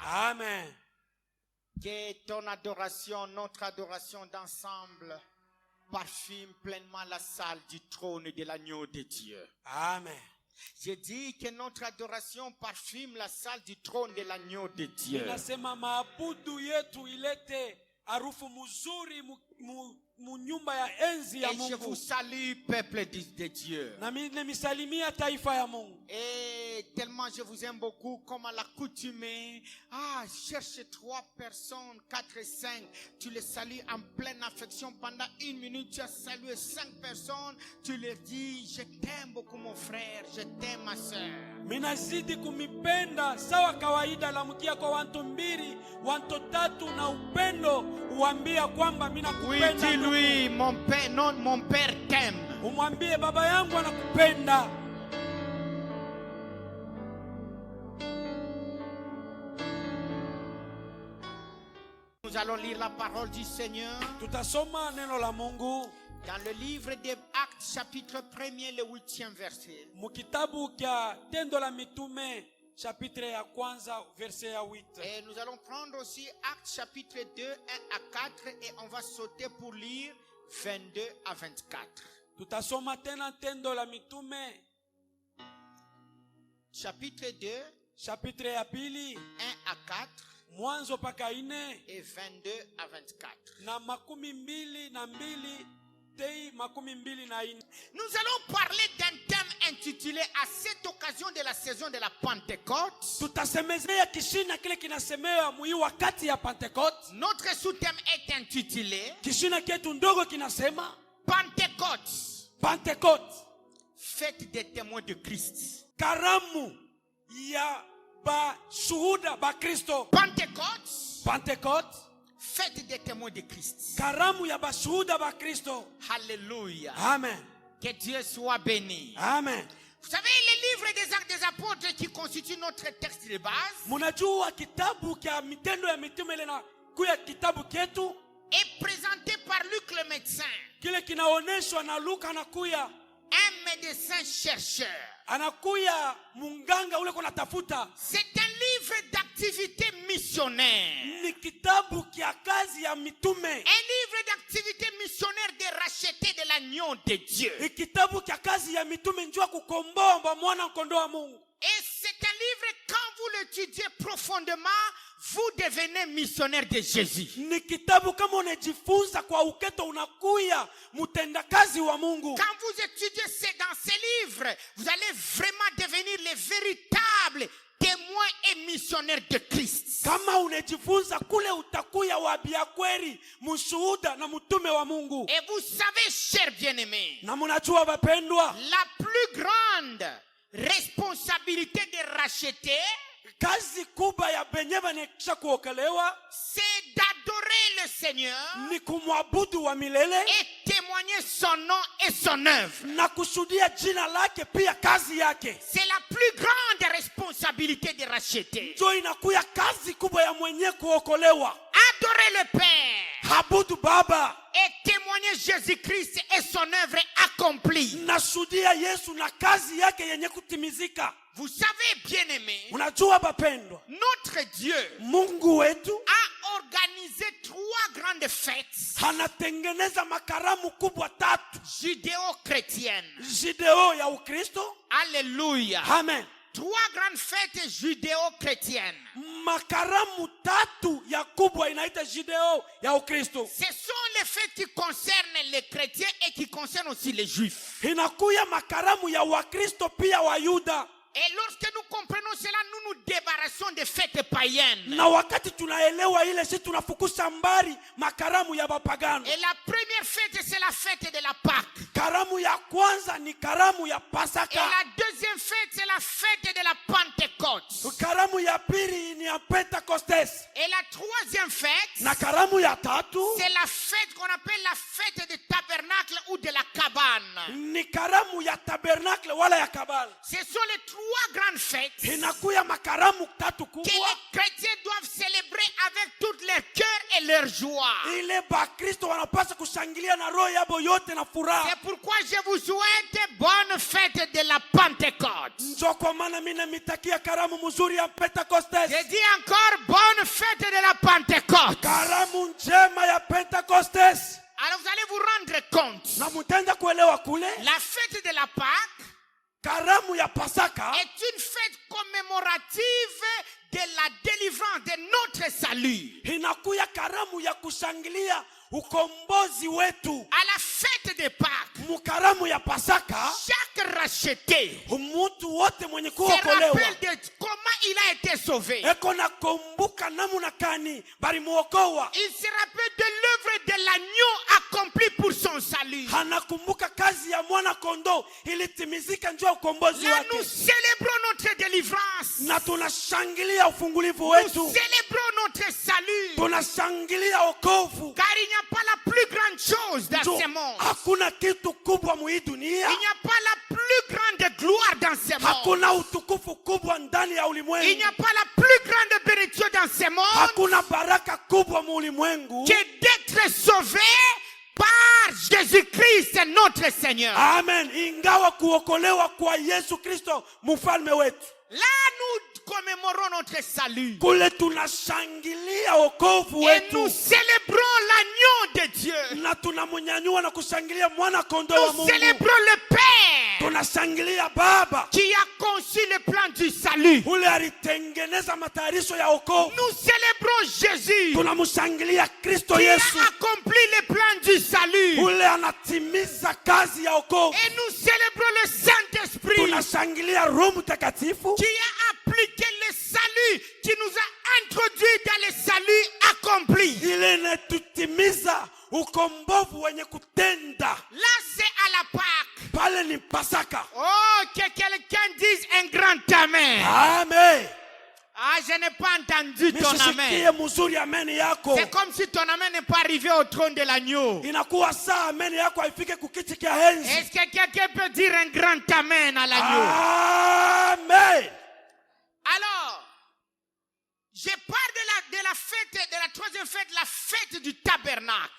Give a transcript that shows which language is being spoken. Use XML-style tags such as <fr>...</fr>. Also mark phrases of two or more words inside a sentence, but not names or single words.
<fr>Amen. Que ton adoration, notre adoration d'ensemble, parfume pleinement la salle du trône de l'agneau de Dieu. Amen. Je dis que notre adoration parfume la salle du trône de l'agneau de Dieu.</fr> <sw>Nasema maabudu yetu ilete harufu mzuri munyumba ya enzi ya</sw> <fr>Et je vous</fr> <sw>Mungu.</sw> <fr>salue, peuple de Dieu.</fr> <sw>Na mimi nimesalimia taifa ya Mungu.</sw> <fr>Et tellement je vous aime beaucoup, comme à l'accoutumée. Cherche 3 personnes, 4 et 5. Tu les salues en pleine affection. Pendant 1 minute, tu as salué 5 personnes. Tu leur dis, je t'aime beaucoup mon frère, je t'aime ma soeur.</fr> <sw>Minazidi kumipenda sawa kawaida, lamukia kwa watu 2, watu 3 na upendo uambia kwamba mimi nakupenda.</sw> <fr>Oui, dis-lui, mon père, non, mon père t'aime.</fr> <sw>Umwambie baba yangu anakupenda.</sw> <fr>Nous allons lire la parole du Seigneur</fr> <sw>Tutasoma neno la Mungu</sw> <fr>dans le livre des Actes, chapitre 1er, le 8e verset.</fr> <sw>mukitabu kya Tendo la Mitume chapitre ya kwanza verset ya 8.</sw> <fr>Et nous allons prendre aussi Actes chapitre 2, 1 à 4 et on va sauter pour lire 22 à 24.</fr> <sw>Tutasoma tena Tendo la Mitume</sw> <fr>Chapitre 2,</fr> <sw>chapitre ya pili</sw> <fr>1 à 4</fr> <sw>mwanzo paka 4</sw> <fr>et 22 à 24.</fr> <sw>na 22 tei 24.</sw> <fr>Nous allons parler d'un thème intitulé à cette occasion de la saison de la Pentecôte.</fr> <sw>Tutasemezea kishina kile kinasemewa mwi wakati ya Pentecote.</sw> <fr>Notre sous-thème est intitulé</fr> <sw>Kishina ketu ndogo kinasema</sw> <fr>Pentecôte,</fr> <sw>Pentecote,</sw> <fr>fête des témoins de Christ.</fr> <sw>karamu ya ba shuhuda ba Kristo.</sw> <fr>Pentecôte,</fr> <sw>Pentecote,</sw> <fr>fête des témoins de Christ.</fr> <sw>karamu ya ba shuhuda ba Kristo.</sw> <fr>Alléluia. Amen. Que Dieu soit béni. Amen. Vous savez, le livre des Actes des Apôtres qui constitue notre texte de base</fr> <sw>Munajua kitabu kya Mitendo ya Mitume ile na kuya kitabu ketu</sw> <fr>est présenté par Luc le médecin,</fr> <sw>kile kinaoneshwa na Luka, anakuya</sw> <fr>un médecin chercheur.</fr> <sw>anakuya munganga ule kuna tafuta.</sw> <fr>C'est un livre d'activité missionnaire.</fr> <sw>Ni kitabu kya kazi ya mitume.</sw> <fr>Un livre d'activité missionnaire de racheter de l'agneau de Dieu.</fr> <sw>Ni kitabu kya kazi ya mitume njua kukomboa mwana kondoo wa Mungu.</sw> <fr>Et c'est un livre, quand vous l'étudiez profondément, vous devenez missionnaire de Jésus.</fr> <sw>Ni kitabu kama unajifunza kwa uketo unakuya mutendakazi wa Mungu.</sw> <fr>Quand vous étudiez dans ces livres, vous allez vraiment devenir les véritables témoins et missionnaires de Christ.</fr> <sw>Kama unajifunza kule utakuya wabia kweli, mshuhuda na mtume wa Mungu.</sw> <fr>Et vous savez, chers bien-aimés,</fr> <sw>Na munajua wapendwa,</sw> <fr>la plus grande responsabilité de racheter,</fr> <sw>kazi kubwa ya benye banekisha kuokolewa</sw> <fr>c'est d'adorer le Seigneur</fr> <sw>ni kumwabudu wa milele</sw> <fr>et témoigner son nom et son œuvre.</fr> <sw>na kushuhudia jina lake pia kazi yake.</sw> <fr>C'est la plus grande responsabilité de racheter.</fr> <sw>Ndio inakuya kazi kubwa ya mwenye kuokolewa.</sw> <fr>Adorer le Père</fr> <sw>Abudu Baba</sw> <fr>et témoigner Jésus-Christ et son œuvre accomplie.</fr> <sw>na shuhudia Yesu na kazi yake yenye kutimizika.</sw> <fr>Vous savez, bien-aimés,</fr> <sw>Unajua bapendwa,</sw> <fr>notre Dieu</fr> <sw>Mungu wetu</sw> <fr>a organisé 3 grandes fêtes</fr> <sw>anatengeneza makaramu kubwa 3</sw> <fr>judéo-chrétiennes.</fr> <sw>Judeo ya Ukristo.</sw> <fr>Alléluia. Amen. 3 grandes fêtes judéo-chrétiennes.</fr> <sw>Makaramu 3 ya kubwa inaita Judeo ya Ukristo.</sw> <fr>Ce sont les fêtes qui concernent les chrétiens et qui concernent aussi les juifs.</fr> <sw>Inakuya makaramu ya Wakristo pia Wayuda.</sw> <fr>Et lorsque nous comprenons cela, nous nous débarrassons des fêtes païennes.</fr> <sw>Na wakati tunaelewa ile, si tunafukusha mbali makaramu ya bapagano.</sw> <fr>Et la première fête, c'est la fête de la Pâque.</fr> <sw>Karamu ya kwanza ni karamu ya</sw> <fr>Et</fr> <sw>Pasaka.</sw> <fr>la deuxième fête, c'est la fête de la Pentecôte.</fr> <sw>Karamu ya pili ni ya Pentekostes.</sw> <fr>Et la troisième fête,</fr> <sw>Na karamu ya tatu</sw> <fr>c'est la fête qu'on appelle la fête du tabernacle ou de la cabane.</fr> <sw>ni karamu ya tabernacle wala ya kabala.</sw> <fr>Ce sont les 3 grandes fêtes</fr> <sw>Inakuya makaramu 3</sw> <fr>que</fr> <sw>kubwa</sw> <fr>les chrétiens doivent célébrer avec tout leur cœur et leur joie.</fr> <sw>ile bakristo wanapaswa kushangilia na roho yabo yote na furaha.</sw> <fr>C'est pourquoi je vous souhaite bonne fête de la Pentecôte.</fr> <sw>Njo kwa maana mimi namitakia karamu mzuri ya Pentecoste.</sw> <fr>Je dis encore bonne fête de la Pentecôte.</fr> <sw>Karamu njema ya Pentecoste.</sw> <fr>Alors vous allez vous rendre compte.</fr> <sw>Na mutenda kuelewa kule.</sw> <fr>La fête de la Pâque,</fr> <sw>Karamu ya Pasaka</sw> <fr>est une fête commémorative de la délivrance de notre salut.</fr> <sw>inakuya karamu ya kushangilia ukombozi wetu.</sw> <fr>À la fête de Pâques,</fr> <sw>Mukaramu ya Pasaka</sw> <fr>chaque racheté</fr> <sw>mtu wote mwenye</sw> <fr>se</fr> <sw>kuokolewa</sw> <fr>rappelle de comment il a été sauvé.</fr> <sw>eko na kumbuka namuna kani bali muokoa.</sw> <fr>Il se rappelle de l'œuvre de l'agneau accomplie pour son salut.</fr> <sw>Anakumbuka kazi ya mwana kondoo ilitimizika njoo ukombozi</sw> <fr>Là,</fr> <sw>wake.</sw> <fr>nous célébrons notre délivrance.</fr> <sw>Na tunashangilia ufungulivu</sw> <fr>Nous</fr> <sw>wetu.</sw> <fr>célébrons notre salut.</fr> <sw>Tunashangilia wokovu.</sw> <fr>Car il n'y a pas la plus grande chose dans</fr> <sw>Njo,</sw> <fr>ce monde.</fr> <sw>hakuna kitu kubwa muhii dunia.</sw> <fr>Il n'y a pas la plus grande gloire dans ce monde.</fr> <sw>Hakuna utukufu kubwa ndani ya</sw> <fr>Il</fr> <sw>ulimwengu.</sw> <fr>n'y a pas la plus grande bénédiction dans ce monde</fr> <sw>Hakuna baraka kubwa mu ulimwengu</sw> <fr>que d'être sauvé par Jésus-Christ notre Seigneur. Amen.</fr> <sw>Ingawa kuokolewa kwa Yesu Kristo mfalme wetu.</sw> <fr>Là, nous commémorons notre salut.</fr> <sw>Kule tunashangilia wokovu</sw> <fr>Et nous</fr> <sw>wetu.</sw> <fr>célébrons l'agneau de Dieu.</fr> <sw>Na tunamunyanyua na kushangilia mwana kondoo wa</sw> <fr>Nous</fr> <sw>Mungu.</sw> <fr>célébrons le Père</fr> <sw>Tunashangilia Baba</sw> <fr>qui a conçu le plan du salut.</fr> <sw>ule alitengeneza matayarisho ya wokovu.</sw> <fr>Nous célébrons Jésus</fr> <sw>Tunamshangilia Kristo</sw> <fr>qui a</fr> <sw>Yesu</sw> <fr>accompli le plan du salut.</fr> <sw>ule anatimiza kazi ya wokovu.</sw> <fr>Et nous célébrons le Saint-Esprit</fr> <sw>Tunashangilia Roho Mtakatifu</sw> <fr>qui a appliqué le salut, qui nous a introduit dans le salut accompli.</fr> <sw>ile inatutimiza ukombovu wenye kutenda.</sw> <fr>Là, c'est à la Pâque.</fr> <sw>Pale ni Pasaka.</sw> <fr>Oh, que quelqu'un dise un grand amen. Amen. Ah, je n'ai pas entendu ton</fr> <sw>Nisisikie</sw> <fr>amen.</fr> <sw>mzuri amen yako.</sw> <fr>C'est comme si ton amen n'est pas arrivé au trône de l'agneau.</fr> <sw>Inakuwa saa amen yako haifike kukiti kia enzi.</sw> <fr>Est-ce que quelqu'un peut dire un grand amen à l'agneau? Amen. Alors, je parle de la fête, de la troisième fête, la fête du tabernacle.</fr>